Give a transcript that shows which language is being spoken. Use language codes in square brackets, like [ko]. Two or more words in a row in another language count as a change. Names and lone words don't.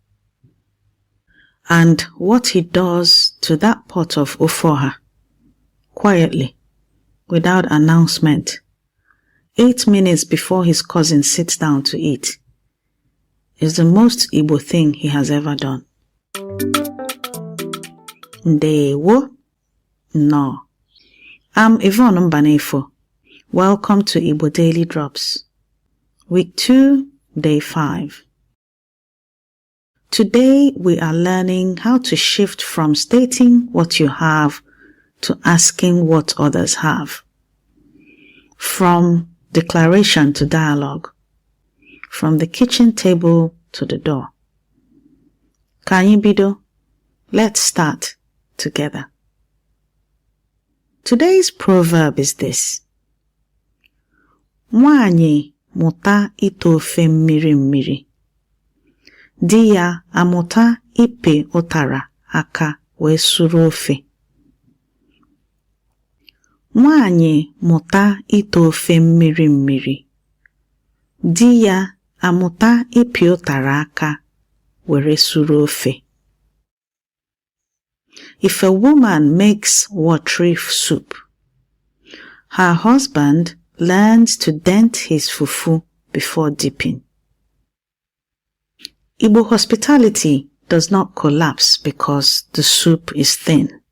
[en] And what he does to that pot of ofoha, quietly, without announcement, 8 minutes before his cousin sits down to eat, is the most Igbo thing he has ever done. [ig] Ndewo. Nnọọ. [en] I'm Yvonne Mbanefo. Welcome to Igbo Daily Drops. Week 2, Day 5. Today we are learning how to shift from stating what you have to asking what others have. From declaration to dialogue. From the kitchen table to the door. [ig] Ka anyị bido? [en] Let's start together. Today's proverb is this. [ig] Nwaanyị mụta ite ofe mmiri mmiri. Di ya amụta ipe ụtara aka wee suru ofe. Nwaanyị mụta ite ofe mmiri mmiri. Di ya amụta ipe ụtara aka were suru ofe. [en] If a woman makes watery soup, her husband learns to dent his fufu before dipping. Igbo hospitality does not collapse because the soup is thin.